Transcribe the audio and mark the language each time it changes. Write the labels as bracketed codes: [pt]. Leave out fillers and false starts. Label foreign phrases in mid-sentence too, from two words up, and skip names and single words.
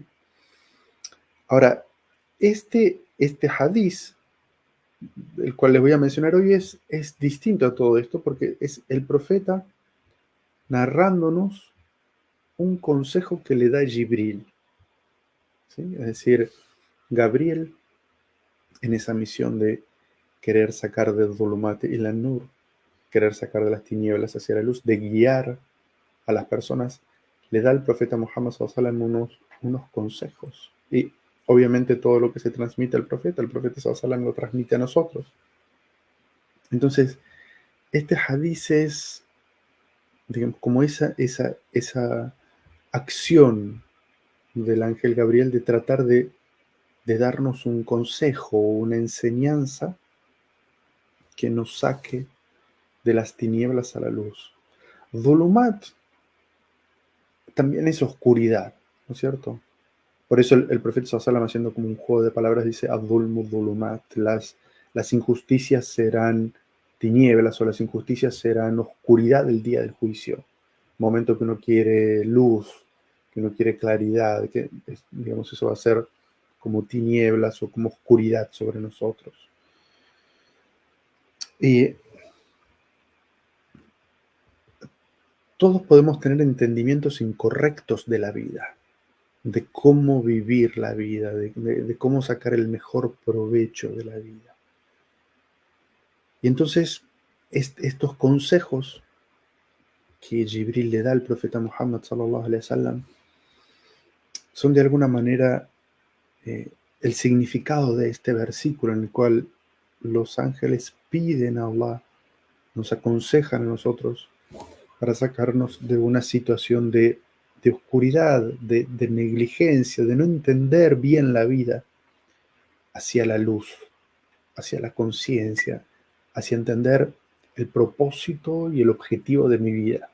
[es] Ahora, este hadiz, el cual les voy a mencionar hoy, es distinto a todo esto porque es el profeta narrándonos un consejo que le da Jibril. ¿Sí? Es decir, Gabriel, en esa misión de querer sacar del [ar] ظلمات إلى نور, [es] querer sacar de las tinieblas hacia la luz, de guiar a las personas, le da al profeta Muhammad [ar] صلى الله عليه وسلم [es] unos consejos. Y obviamente todo lo que se transmite al profeta, el profeta [ar] صلى الله عليه وسلم [es] lo transmite a nosotros. Entonces, este hadiz es, digamos, como esa acción del ángel Gabriel de tratar de darnos un consejo, una enseñanza que nos saque de las tinieblas a la luz. Dhulumat también es oscuridad, ¿no es cierto? Por eso el profeta [ar] صلى الله عليه وسلم, [es] haciendo como un juego de palabras, dice [ar] الظلم ظلمات, [es] las injusticias serán tinieblas, o las injusticias serán oscuridad del día del juicio. Momento que uno quiere luz, que uno quiere claridad, que digamos eso va a ser como tinieblas o como oscuridad sobre nosotros. Y todos podemos tener entendimientos incorrectos de la vida, de cómo vivir la vida, de cómo sacar el mejor provecho de la vida. Y entonces estos consejos que Jibril le da al profeta Muhammad [ar] صلى الله عليه وسلم [es] son de alguna manera el significado de este versículo en el cual los ángeles piden a Allah, nos aconsejan a nosotros para sacarnos de una situación de oscuridad, de negligencia, de no entender bien la vida, hacia la luz, hacia la conciencia, hacia entender el propósito y el objetivo de mi vida.